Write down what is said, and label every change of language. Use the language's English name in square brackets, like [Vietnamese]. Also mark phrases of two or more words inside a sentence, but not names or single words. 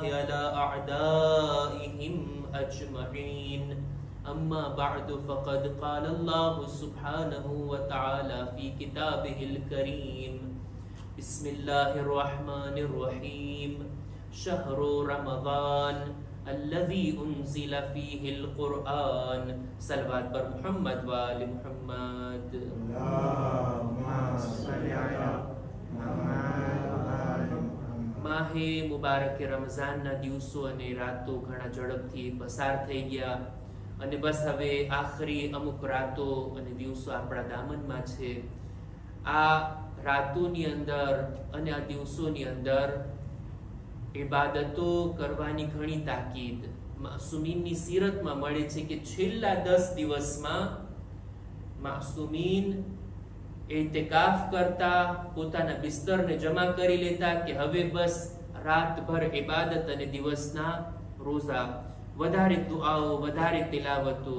[Arabic] على أعدائهم أجمعين أما بعد فقد قال الله سبحانه وتعالى في كتابه الكريم بسم الله الرحمن الرحيم شهر رمضان الذي أنزل فيه القرآن صلوات بر محمد وآل محمد اللهم صل على محمد وآل محمد. [Gujarati] માહે મુબારક રમઝાનના દિવસો અને રાતો ઘણા ઝડપથી પસાર થઈ ગયા અને બસ હવે આખરી અમુક રાતો અને દિવસો આપણા દામનમાં છે. આ રાતોની અંદર અને આ દિવસોની અંદર ઇબાદતો કરવાની ઘણી તાકીદ માસુમીનની સીરતમાં મળે છે કે છેલ્લા 10 દિવસમાં માસુમીન એતકાફ કરતા, પોતાના બિસ્તરને જમા કરી લેતા કે હવે બસ રાતભર ઇબાદત અને દિવસના રોઝા, વધારે દુઆઓ, વધારે તિલાવતો.